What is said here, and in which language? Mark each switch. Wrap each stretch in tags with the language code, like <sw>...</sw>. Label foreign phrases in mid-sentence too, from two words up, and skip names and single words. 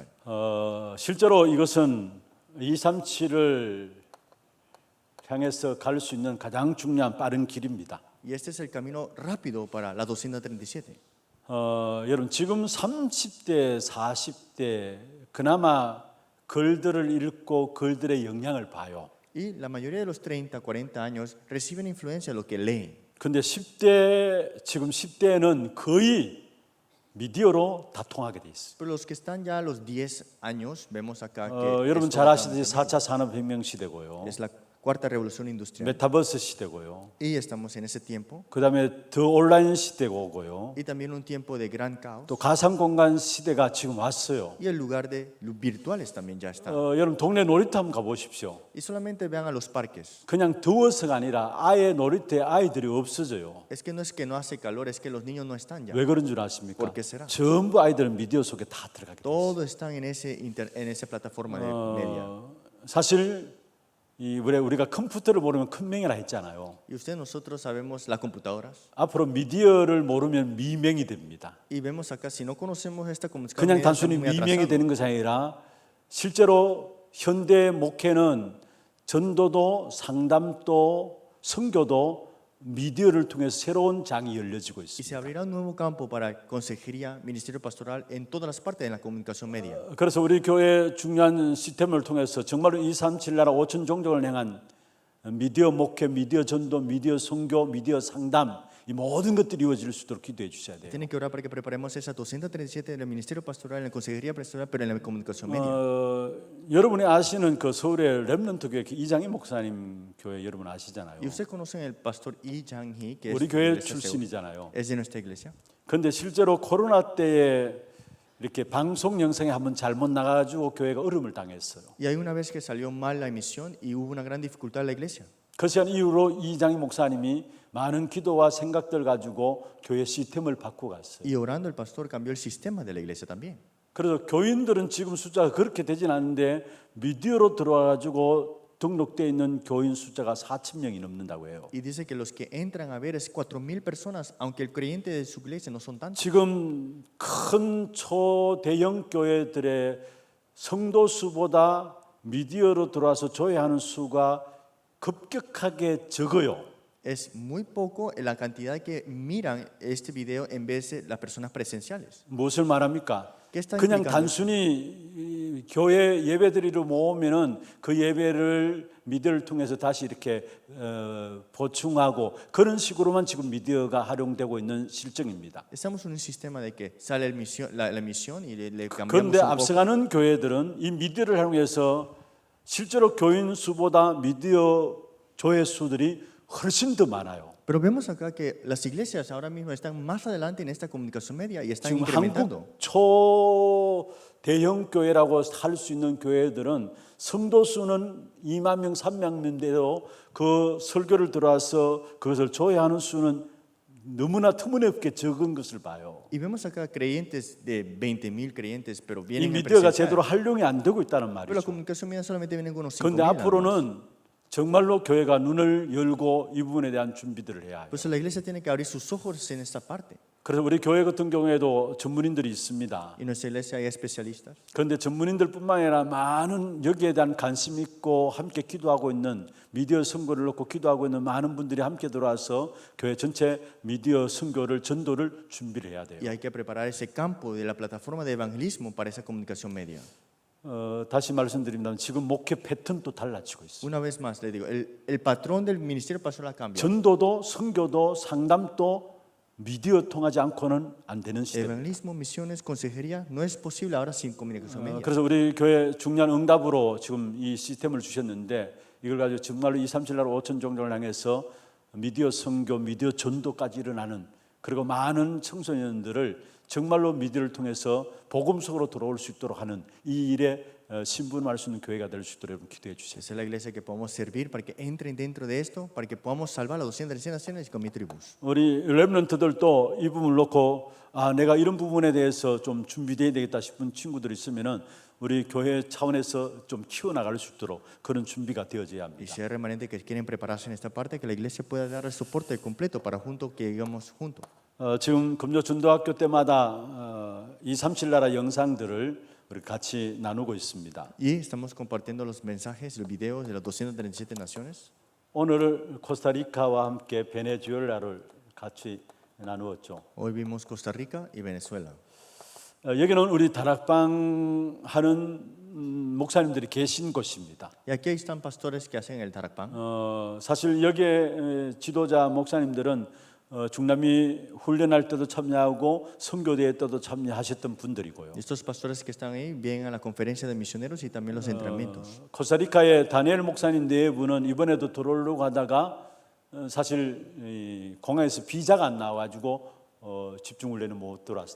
<ko>실제로 이것은 237을 향해서 갈 수 있는 가장 중요한 빠른 길입니다.</ko> <es>Y este es el camino rápido para la 237.</es> <ko>여러분 지금 30대, 40대 그나마 글들을 읽고 글들의 영향을 봐요.</ko> <es>Y la mayoría de los 30, 40 años reciben influencia de lo que leen.</es> <ko>근데 10대 지금 10대는 거의 미디어로 다 통하게 돼 있어요.</ko> <es>Pero los que están ya a los 10 años, vemos acá que</es> <ko>여러분</ko> <es>esto</es> <ko>잘</ko> <es>va</es> <ko>아시듯이</ko> <es>también.</es> <ko>4차 산업혁명 시대고요.</ko> <es>Es la cuarta revolución industrial.</es> <ko>메타버스 시대고요.</ko> <es>Y estamos en ese tiempo.</es> <ko>그다음에 더 온라인 시대고요.</ko> <es>Y también un tiempo de gran caos.</es> <ko>또 가상공간 시대가 지금 왔어요.</ko> <es>Y el lugar de virtuales también ya está.</es> <ko>여러분 동네 놀이터 한번 가보십시오.</ko> <es>Y solamente vean a los parques.</es> <ko>그냥 더워서가 아니라 아예 놀이터에 아이들이 없어져요.</ko> <es>Es que no hace calor, es que los niños no están ya.</es> <ko>왜 그런 줄 아십니까?</ko> <es>¿Por qué será?</es> <ko>전부 아이들은 미디어 속에 다 들어가게 돼요.</ko> <es>Todos están en esa plataforma de media.</es> <ko>사실 우리가 컴퓨터를 모르면 큰 명이라 했잖아요.</ko> <es>Y nosotros sabemos las computadoras.</es> <ko>앞으로 미디어를 모르면 미명이 됩니다.</ko> <es>Y vemos acá, si no conocemos esta comunicación,</es> <ko>그냥</ko> <es>media,</es> <ko>단순히</ko> <es>estamos muy</es> <ko>미명이</ko> <es>atrasados.</es> <ko>되는 것이 아니라 실제로 현대 목회는 전도도 상담도 선교도 미디어를 통해서 새로운 장이 열려지고</ko> <es>Y se</es> <ko>있습니다.</ko> <es>abrirá un nuevo campo para consejería, ministerio pastoral en todas las partes de la comunicación media.</es> <ko>그래서 우리 교회 중요한 시스템을 통해서 정말로 237 나라 5천 종족을 향한 미디어 목회, 미디어 전도, 미디어 선교, 미디어 상담 이 모든 것들이 이루어질 수 있도록 기도해 주셔야 돼요.</ko> <es>Tienen que orar para que preparemos esa 237 del ministerio pastoral, en la consejería pastoral, pero en la comunicación media.</es> <ko>여러분이 아시는 그 서울의 렘넌트 교회 이장희 목사님 교회 여러분 아시잖아요.</ko> <es>Y ustedes conocen el pastor Yi Jang-hee, que</es> <ko>우리</ko> <es>es,</es> <ko>교회</ko> <es>de iglesia Seúl.</es> <ko>출신이잖아요.</ko> <es>Es de nuestra iglesia.</es> <ko>그런데 실제로 코로나 때에 이렇게 방송 영상이 한번 잘못 나가지고 교회가 어려움을 당했어요.</ko> <es>Y hay una vez que salió mal la emisión y hubo una gran dificultad en la iglesia.</es> <ko>그 시간 이후로 이장희 목사님이 많은 기도와 생각들 가지고 교회 시스템을 바꾸고 갔어요.</ko> <es>Y orando el pastor cambió el sistema de la iglesia también.</es> <ko>그래서 교인들은 지금 숫자가 그렇게 되진 않는데 미디어로 들어와가지고 등록되어 있는 교인 숫자가 4,000명이 넘는다고 해요.</ko> <es>Y dice que los que entran a ver es 4,000 personas, aunque el creyente de su iglesia no son tantos.</es> <ko>지금 큰 초대형 교회들의 성도 수보다 미디어로 들어와서 조회하는 수가 급격하게 적어요.</ko> <es>Es muy poco la cantidad que miran este video en vez de las personas presenciales.</es> <ko>무엇을 말합니까?</ko> <es>¿Qué está</es> <ko>그냥</ko> <es>implicando?</es> <ko>단순히 이 교회 예배드리러 모으면은 그 예배를 미디어를 통해서 다시 이렇게 보충하고 그런 식으로만 지금 미디어가 활용되고 있는 실정입니다.</ko> <es>Estamos en un sistema de que sale la emisión y le cambiamos</es> <ko>그런데</ko> <es>un poco.</es> <ko>앞서가는 교회들은 이 미디어를 활용해서 실제로 교인 수보다 미디어 조회 수들이 훨씬 더 많아요.</ko> <es>Pero vemos acá que las iglesias ahora mismo están más adelante en esta comunicación media y están</es> <ko>지금</ko> <es>incrementando.</es> <ko>한국 초대형 교회라고 할 수 있는 교회들은 성도 수는 2만 명, 3만 명인데도 그 설교를 들어와서 그것을 조회하는 수는 너무나 터무니없게 적은 것을 봐요.</ko> <es>Y vemos acá creyentes de 20,000 creyentes, pero</es> <ko>이</ko> <es>vienen en</es> <ko>미디어가</ko> <es>presencial.</es> <ko>제대로 활용이 안 되고 있다는</ko> <es>Pero la</es> <ko>말이죠.</ko> <es>comunicación media solamente vienen con unos 5,000.</es> <ko>그런데 앞으로는 정말로 교회가 눈을 열고 이 부분에 대한 준비들을 해야 해요.</ko> <es>Pues la iglesia tiene que abrir sus ojos en esta parte.</es> <ko>그래서 우리 교회 같은 경우에도 전문인들이 있습니다.</ko> <es>En nuestra iglesia hay especialistas.</es> <ko>그런데 전문인들뿐만 아니라 많은 여기에 대한 관심 있고 함께 기도하고 있는 미디어 선교를 놓고 기도하고 있는 많은 분들이 함께 들어와서 교회 전체 미디어 선교를 전도를 준비를 해야 돼요.</ko> <es>Y hay que preparar ese campo de la plataforma de evangelismo para esa comunicación media.</es> <ko>다시 말씀드립니다. 지금 목회 패턴도 달라지고 있어요.</ko> <es>Una vez más le digo, el patrón del ministerio pastoral cambia.</es> <ko>전도도 선교도 상담도 미디어 통하지 않고는 안 되는 시대입니다.</ko> <es>Evangelismo, misiones, consejería no es posible ahora sin comunicación media.</es> <ko>그래서 우리 교회 중요한 응답으로 지금 이 시스템을 주셨는데 이걸 가지고 정말로 2, 3, 7 날 5천 종족을 향해서 미디어 선교, 미디어 전도까지 일어나는 그리고 많은 청소년들을 정말로 미디어를 통해서 복음 속으로 들어올 수 있도록 하는 이 일에 신분할 수 있는 교회가 될 수 있도록 여러분 기도해 주세요.</ko> <es>Esa es la iglesia que podemos servir para que entren dentro de esto, para que podamos salvar a 200 naciones con mi tribus.</es> <ko>우리 렘넌트들도 이 부분을 놓고 내가 이런 부분에 대해서 좀 준비돼야 되겠다 싶은 친구들이 있으면은 우리 교회 차원에서 좀 키워나갈 수 있도록 그런 준비가 되어져야</ko> <es>Y</es> <ko>합니다.</ko> <es>si hay remanentes que quieren prepararse en esta parte, que la iglesia pueda dar el soporte completo para juntos que llegamos juntos.</es> <ko>지금 금요 전도학교 때마다 2, 3, 7 나라 영상들을 우리 같이 나누고 있습니다.</ko> <es>Y estamos compartiendo los mensajes, los videos de las 237 naciones.</es> <ko>오늘 코스타리카와 함께 베네수엘라를 같이 나누었죠.</ko> <es>Hoy vimos Costa Rica y Venezuela.</es> <ko>여기는 우리 다락방 하는 목사님들이 계신 곳입니다.</ko> <es>Y aquí están pastores que hacen el Tarakpan.</es> <ko>사실 여기에 지도자 목사님들은 중남미 훈련할 때도 참여하고 선교대회 때도 참여하셨던 분들이고요.</ko> <es>Estos pastores que están ahí vienen a la conferencia de misioneros y también los entrenamientos.</es> <ko>코스타리카의 다니엘 목사님 내부는 이번에도 들어오려고 하다가 사실 공항에서 비자가 안 나와가지고 집중 훈련을 못 들어왔어요.</ko>